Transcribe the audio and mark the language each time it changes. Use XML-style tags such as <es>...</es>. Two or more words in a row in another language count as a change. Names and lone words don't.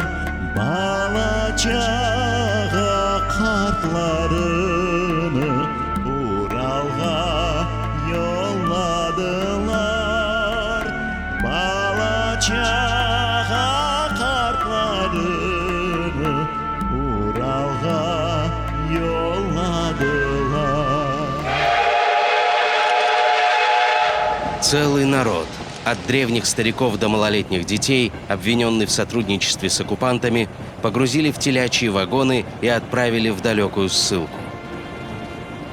<crh>Bala çağa kartlarını Uralga yolladılar. Bala çağa kartlarını Uralga yolladılar.</crh> <ru>Целый народ, от древних стариков до малолетних детей, обвиненный в сотрудничестве с оккупантами, погрузили в телячьи вагоны и отправили в далекую ссылку.</ru>